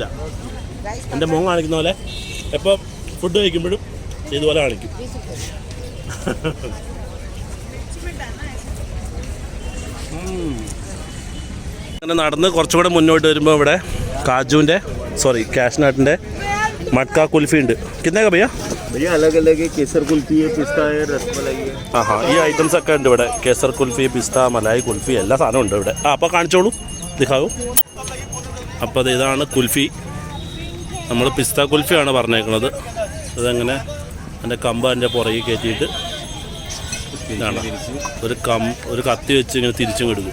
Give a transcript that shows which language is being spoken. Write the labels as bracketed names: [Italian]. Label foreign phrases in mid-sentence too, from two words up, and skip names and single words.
[Malayalam] എൻ്റെ മോൻ കാണിക്കുന്ന പോലെ എപ്പോൾ ഫുഡ് കഴിക്കുമ്പോഴും ഇതുപോലെ കാണിക്കും. അങ്ങനെ നടന്ന് കുറച്ചുകൂടെ മുന്നോട്ട് വരുമ്പോൾ ഇവിടെ കാഷ്നട്ടിൻ്റെ [Hindi] मटका कुल्फी [Malayalam] ഉണ്ട്. [Hindi] कितने का भैया? भैया अलग अलग है, केसर कुल्फी है, पिस्ता है, रसमलाई है. [Malayalam] ഈ ഐറ്റംസ് ഒക്കെ ഉണ്ട് ഇവിടെ. കേസർ കുൽഫി, പിസ്ത, മലായി കുൽഫി, എല്ലാ സാധനവും ഉണ്ട് ഇവിടെ. അപ്പോൾ കാണിച്ചോളൂ, ദിഖാവൂ. അപ്പോൾ ഇതാണ് കുൽഫി. നമ്മൾ പിസ്ത കുൽഫിയാണ് പറഞ്ഞേക്കുന്നത്. അതങ്ങനെ അതിൻ്റെ കമ്പ് അതിൻ്റെ പുറകെ കയറ്റിയിട്ട് ഇതാണ് ഒരു കത്തി വെച്ച് ഇങ്ങനെ തിരിച്ചും എടുക്കും.